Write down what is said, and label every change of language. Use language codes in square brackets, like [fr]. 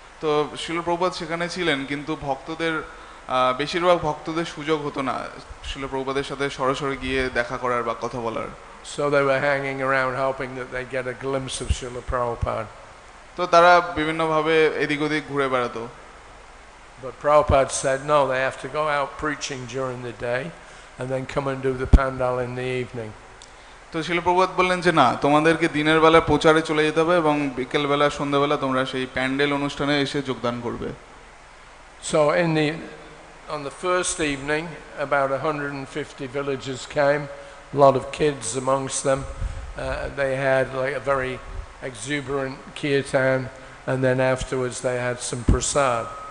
[bn] তো শিল প্রভুপাদ সেখানে ছিলেন, কিন্তু ভক্তদের বেশিরভাগ ভক্তদের সুযোগ হতো না শিল প্রভুপাদের সাথে সরাসরি গিয়ে দেখা করার বা কথা বলার। [en] So they were hanging around hoping that they get a glimpse of Srila Prabhupada. [bn] তো তারা বিভিন্নভাবে এদিক ওদিক ঘুরে বেড়াতো। [en] But Prabhupada said no, they have to go out preaching during the day and then come and do the pandal in the evening. [bn] তো শিল প্রভুপাদ বললেন যে না, তোমাদেরকে দিনের বেলা প্রচারে চলে যেতে হবে এবং বিকেল বেলা সন্ধ্যাবেলা তোমরা সেই প্যান্ডেল অনুষ্ঠানে এসে যোগদান করবে। [en] So on the first evening about 150 villagers came, a lot of kids amongst them. They had like a very exuberant kirtan, and then afterwards they had some prasad.